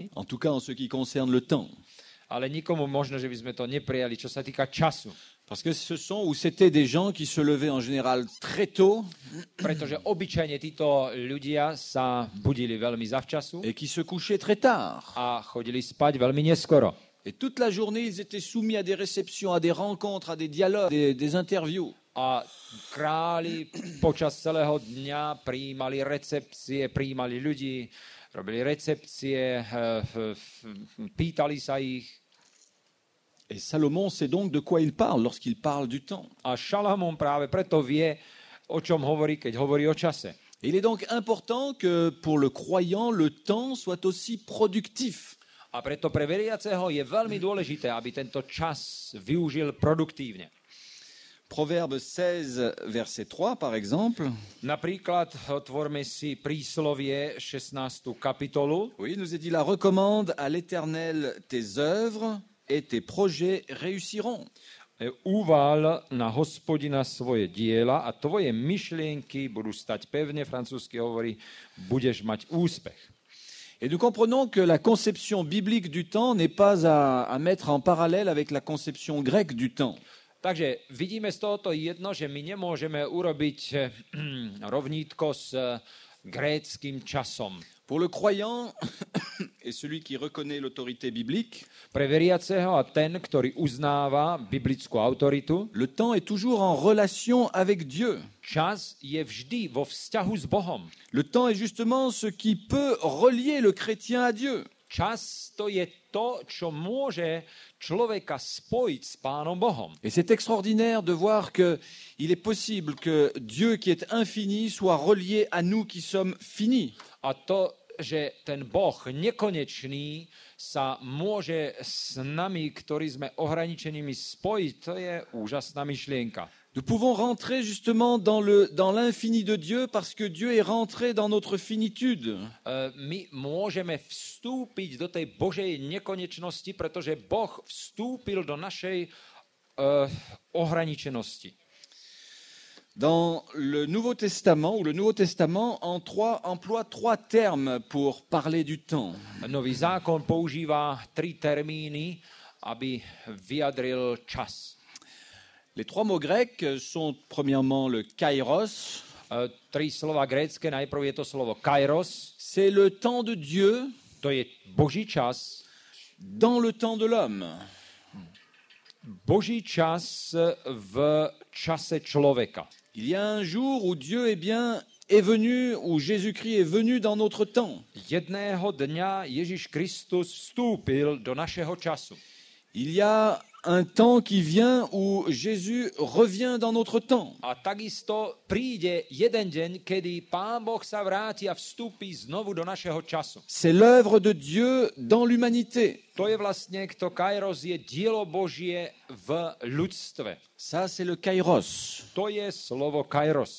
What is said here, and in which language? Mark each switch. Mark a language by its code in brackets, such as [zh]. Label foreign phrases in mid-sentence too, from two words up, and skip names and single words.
[fr] En tout cas, en ce qui concerne le temps. [sk] Ale nikomu možno, že by sme to neprijali, čo sa týka času. [fr] Parce que c'était des gens qui se levaient en général très tôt. [sk] Pretože obyčajne títo ľudia sa budili veľmi zavčasu. [fr] Et qui se couchaient très tard. [sk] A chodili spať veľmi neskoro. [fr] Et toute la journée, ils étaient soumis à des réceptions, à des rencontres, à des dialogues, des interviews. [sk] A králi počas celého dňa prijímali recepcie, prijímali ľudí, robili recepcie, pýtali sa ich. [fr] Et Salomon sait donc de quoi il parle lorsqu'il parle du temps. [sk] A Šalamón práve preto vie, o čom hovorí, keď hovorí o čase. [fr] Il est donc important que pour le croyant, le temps soit aussi productif. [sk] A preto pre veriaceho je veľmi dôležité, aby tento čas využil produktívne. [fr] Proverbe 16, verset 3, par exemple. [sk] Napríklad otvorme si príslovie 16. kapitolu. [fr] Oui, il nous est dit, la recommande à l'Éternel tes œuvres et tes projets réussiront. [sk] Uval na Hospodina svoje diela a tvoje myšlienky budú stať pevne, francúzsky hovorí, budeš mať úspech. [fr] Et nous comprenons que la conception biblique du temps n'est pas à mettre en parallèle avec la conception grecque du temps. [sk] Takže vidíme z tohoto jedno, že my nemôžeme urobiť rovnítko s gréckym časom. [fr] Pour le croyant et celui qui reconnaît l'autorité biblique, [sk] pre veriaceho a ten, ktorý uznáva biblickú autoritu, [fr] le temps est toujours en relation avec Dieu. [sk] Čas je vždy vo vzťahu s Bohom. [fr] Le temps est justement ce qui peut relier le chrétien à Dieu. [sk] Čas to je to, čo môže človeka spojiť s Pánom Bohom. [fr] Et c'est extraordinaire de voir que il est possible que Dieu qui est infini soit relié à nous qui sommes finis. [sk] A to že ten Boh nekonečný sa môže s nami, ktorí sme ohraničenými, spojiť, to je úžasná myšlienka. [fr] Nous pouvons rentrer justement dans l'infini de Dieu parce que Dieu est rentré dans notre finitude. [sk] My môžeme vstúpiť do tej Božej nekonečnosti, pretože Boh vstúpil do našej ohraničenosti. [fr] Dans le Nouveau Testament, où le Nouveau Testament emploie trois termes pour parler du temps. [sk] Nový zákon používa 3 termíny, aby vyjadril čas. [fr] Les trois mots grecs sont premièrement le kairos. [sk] 3 slova grécke, najprv je to slovo kairos, [fr] C'est le temps de Dieu [sk] to je Boží čas, [fr] dans le temps de l'homme. [sk] Boží čas v čase človeka. [fr] Il y a un jour où Dieu est venu, où Jésus-Christ est venu dans notre temps. [sk] Jedného dňa Ježiš Kristus vstúpil do našeho času. [fr] Il y a un temps qui vient où Jésus revient dans notre temps. [sk] A takisto príde jeden deň, kedy Pán Boh sa vráti a vstúpi znovu do našeho času. [fr] C'est l'œuvre de Dieu dans l'humanité. [sk] To je vlastne, kto kairos je dielo Božie v ľudstve. [fr] Ça, c'est le kairos. [sk] To je slovo kairos.